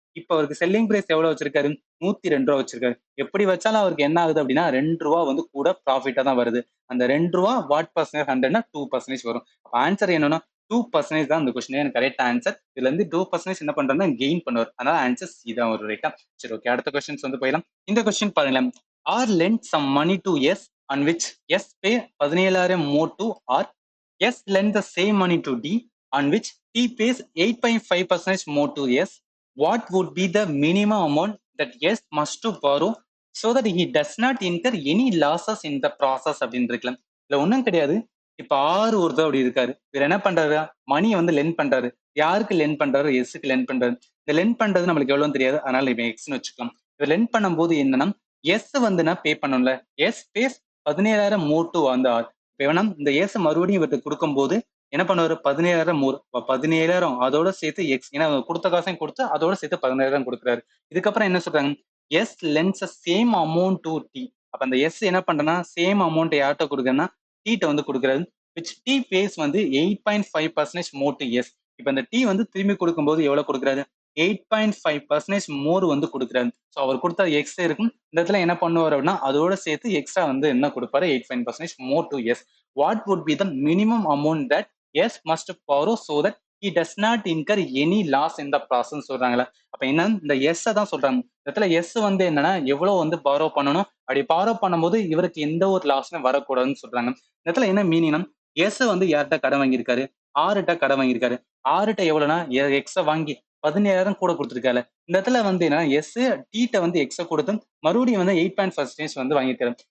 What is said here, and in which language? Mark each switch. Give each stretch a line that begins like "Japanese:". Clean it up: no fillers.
Tamil: இப்ப அவருக்கு selling price எவ்வளவு வச்சிருக்காரு, 102 ரூபா வச்சிருக்காரு. எப்படி வச்சாலும் அவருக்கு என்ன ஆகுது அப்படின்னா 2 ரூபா வந்து கூட ப்ராஃபிட்டா தான் வருது. அந்த 2 ரூபா வாட் பர்சன்டேஜ் 100னா 2% வரும். அப்ப ஆன்சர் என்னன்னா 2% தான் இந்த கொஸ்டின் கரெக்ட் ஆன்சர். இதுல இருந்து 2% என்ன பண்றாருன்னா கெயின் பண்ணுவார். அதனால ஆன்சர் சி தான் வரும் ரைட்டா. சரி ஓகே, அடுத்த கொஸ்டின்ஸ் வந்து போயிடலாம். இந்த கொஸ்டின் பாருங்களேன்.
English: R lend some money to S on which S pay 17,000 more to R. S lend the same money to D on which T pays 8.5% more to S. What would be the minimum amount that S must to borrow so that he does not incur any losses in the process
Tamil: அப்படின்னு இருக்கலாம். இதுல ஒண்ணும் கிடையாது. இப்ப ஆறு ஒருத்தர் அப்படி இருக்காரு. இவர் என்ன பண்றாரு, மணியை வந்து லென் பண்றாரு. யாருக்கு லென் பண்றாரு, எஸ்க்கு லென் பண்றாரு. இந்த லென் பண்றது நம்மளுக்கு எவ்வளவு தெரியாது, அதனால இவன் எக்ஸ்னு வச்சுக்கலாம். இவர் லென் பண்ணும்போது என்னன்னா எஸ் வந்து நான் பே பண்ணணும்ல,
English: S pays 17,000 more to வந்து R.
Tamil: வேணா இந்த எஸ் மறுபடியும் இவருக்கு கொடுக்கும்போது என்ன பண்ணுவாரு, 17,000 மோர், 17,000 அதோட சேர்த்து எக்ஸ், ஏன்னா கொடுத்த காசையும் கொடுத்து அதோட சேர்த்து 17,000 கொடுக்குறாரு. இதுக்கப்புறம் என்ன சொல்றாங்க,
English: S lends same amount to D.
Tamil: அப்ப அந்த எஸ் என்ன பண்றேன்னா சேம் அமௌண்ட் யார்கிட்ட கொடுக்குறேன்னா டீட்ட வந்து கொடுக்குறாரு.
English: Which T pays வந்து 8.5% more to S.
Tamil: இப்ப இந்த டி வந்து திரும்பி கொடுக்கும்போது எவ்வளவு கொடுக்குறாரு, 8.5% மோர் வந்து கொடுக்குறாரு. ஸோ அவர் கொடுத்த எக்ஸ் இருக்கும். இந்த இடத்துல என்ன பண்ணுவார் அப்படின்னா அதோட சேர்த்து எக்ஸ்ட்ரா வந்து என்ன கொடுப்பாரு,
English: 8.5% more to S. What would be the minimum amount that S must borrow so that he does not incur any loss in the process
Tamil: சொல்றாங்களா. அப்ப என்ன இந்த எஸ் தான் சொல்றாங்க. இந்த இடத்துல எஸ் வந்து என்னன்னா எவ்வளவு வந்து borrow பண்ணணும், அப்படி borrow பண்ணும்போது இவருக்கு எந்த ஒரு லாஸ்மே வரக்கூடாதுன்னு சொல்றாங்க. இந்த இடத்துல என்ன மீனிங்னா எஸ் வந்து யார்கிட்ட கடன் வாங்கியிருக்காரு, ஆறுகிட்ட கடன் வாங்கியிருக்காரு. ஆறுகிட்ட எவ்வளவுனா எக்ஸ வாங்கி 17,000 கூட கொடுத்துருக்காரு. இந்த இடத்துல வந்து என்ன எஸ் டீட்ட வந்து எக்ஸ கொடுத்து மறுபடியும் வந்து 8.5% வந்து வாங்கியிருக்காரு.